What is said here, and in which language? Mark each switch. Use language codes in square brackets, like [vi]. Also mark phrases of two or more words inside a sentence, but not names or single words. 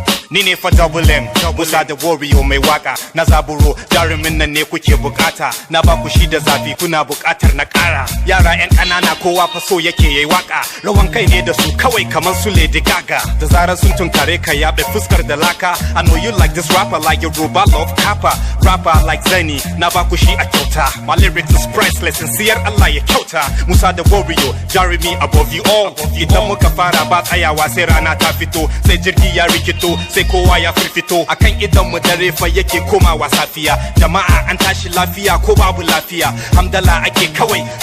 [ha] Ni ne fa Double M, Musa da Warrior mai waka. Na zaburo, jarumin nan ne kuke bukata. Na ba ku shi da zafi, kuna bukatar na kara. Yara yan ƙanana, kowa fa so yake yayi waka. Rawan kai ne da su kawai kamar su Lady Gaga. Da zarar sun tunkare ka, yaɓe fuskar da laka. [en] I know you like this rapper like Yoruba love kappa. Rapper like [ha] Zeni, na ba ku shi a kyauta. [en] My lyrics is priceless, sincere, [ha] Allah ya kyauta. [en] Musa da Warrior, jarumi above you all. [ha] Idan muka fara ba tsayawa sai rana ta fito. Sai jirgi ya rikito, sai kowa ya firfito. Akan idon mu dare fa yake komawa safiya. Jama'a an tashi lafiya ko babu lafiya. Hamdala ake kawai.